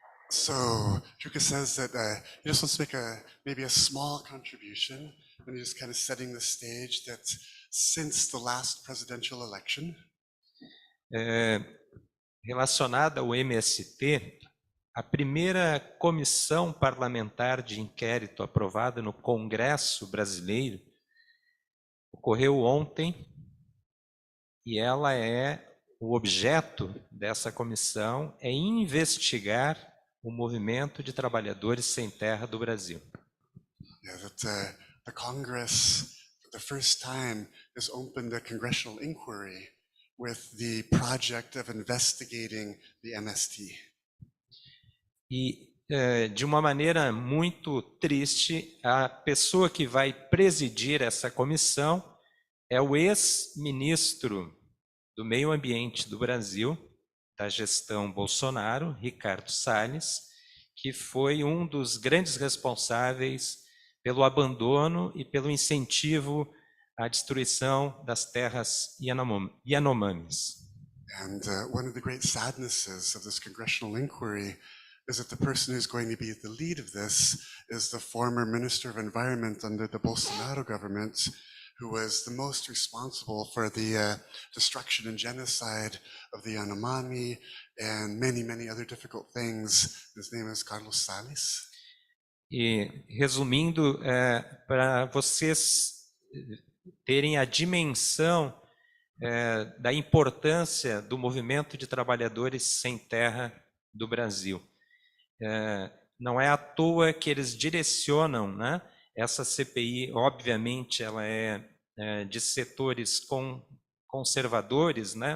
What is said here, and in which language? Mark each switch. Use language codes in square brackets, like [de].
[en] So Juka says that he just wants to make maybe a small contribution, and he's just kind of setting the stage that since the last presidential election, [pt] relacionada ao MST, a primeira comissão parlamentar de inquérito aprovada no Congresso Brasileiro ocorreu ontem, e o objeto dessa comissão é investigar o movimento de trabalhadores sem terra do Brasil. [en] Yeah, that the Congress, for the first time, has opened a congressional inquiry with the project of investigating the MST. [pt] E, de uma maneira muito triste, a pessoa que vai presidir essa comissão é o ex-ministro do Meio Ambiente do Brasil, da gestão Bolsonaro, Ricardo Salles, que foi um dos grandes responsáveis pelo abandono e pelo incentivo à destruição das terras Yanomamis. [en] And one of the great sadnesses of this congressional inquiry is that the person who's going to be at the lead of this is the former Minister of Environment under the Bolsonaro government, who was the most responsible for the destruction and genocide of the Yanomami and many, many other difficult things. His name is Carlos Salles. [pt] E, resumindo, para vocês terem a dimensão da importância do movimento de trabalhadores sem terra do Brasil. Não é à toa que eles direcionam, né? Essa CPI, obviamente, ela é de setores conservadores, né?